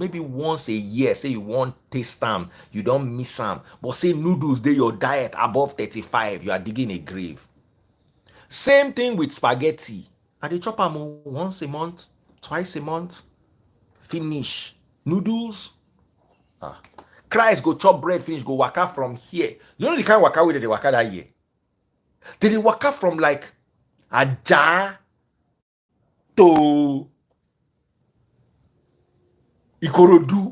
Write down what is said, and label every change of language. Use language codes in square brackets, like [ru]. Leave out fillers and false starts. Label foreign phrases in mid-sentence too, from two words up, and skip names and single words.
[pcm] Maybe once a year, say you want taste them, you don't miss them. But say noodles, they your diet above 35, you are digging a grave. Same thing with spaghetti. I dey chop them once a month, twice a month. Finish. Noodles. Christ go chop bread, finish, go waka from here. You know the kind of waka we did the waka that year? Did they waka from like Aja to Ikorodu?